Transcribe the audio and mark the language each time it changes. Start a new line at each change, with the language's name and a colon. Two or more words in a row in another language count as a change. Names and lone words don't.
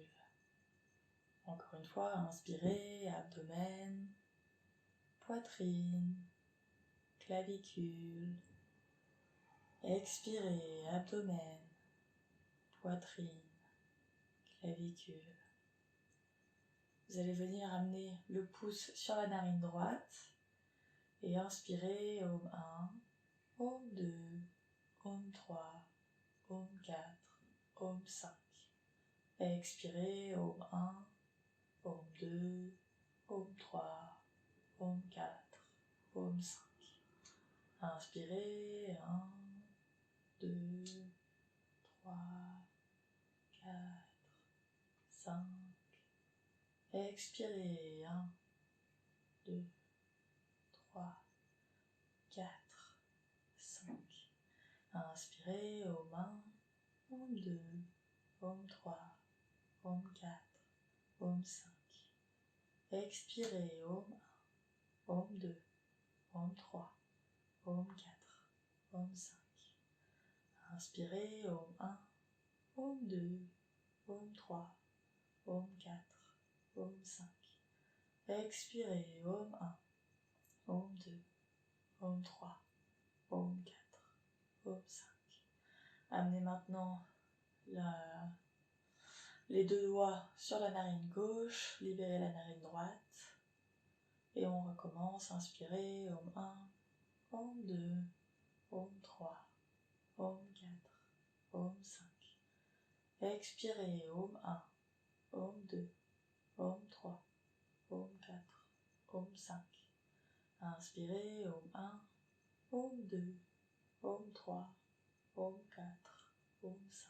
French: Encore une fois, inspirez, abdomen, poitrine, clavicule. Expirez, abdomen, poitrine, clavicule. Vous allez venir amener le pouce sur la narine droite et inspirez, Om 1, Om 2, Om 3, Om 4, Om 5. Expirez, Om 1, Om 2, Om 3, Om 4, Om 5. Inspirez, 1, 2, 3, 4, 5. Expirez, 1, 2, 3, 4, 5. Inspirez, Om 1, Om 2, Om 3, Om 4, Om 5. Expirez, Om 1, Om 2, Om 3, Om 4, Om 5. Inspirez, Om 1, Om 2, Om 3, Om 4, Om 5. Expirez, Om 1, Om 2, Om 3, Om 4, Om 5. Amenez maintenant les deux doigts sur la narine gauche, libérez la narine droite. Et on recommence, inspirez, Om 1, Om 2, Om 3, Om 4, Om 5. Expirez, Om 1, Om 2, Om 3, Om 4, Om 5. Inspirez, Om 1, Om 2, Om 3, Om 4, Om 5.